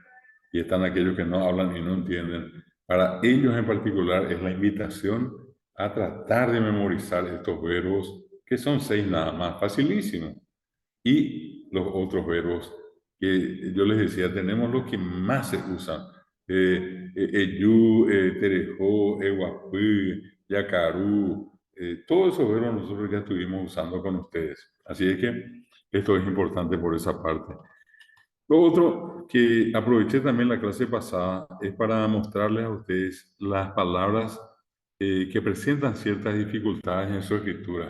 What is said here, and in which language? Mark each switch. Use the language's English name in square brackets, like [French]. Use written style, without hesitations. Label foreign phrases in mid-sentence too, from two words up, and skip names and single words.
[Spanish] Y están aquellos que no hablan y no entienden. Para ellos en particular es la invitación a tratar de memorizar estos verbos, que son 6 nada más, facilísimos. Y los otros verbos que yo les decía, tenemos los que más se usan. [Guarani] Eyu, terejó, eguapú, yacarú, [Spanish] todos esos verbos nosotros ya estuvimos usando con ustedes. Así es que esto es importante por esa parte. Lo otro que aproveché también la clase pasada es para mostrarles a ustedes las palabras que presentan ciertas dificultades en su escritura.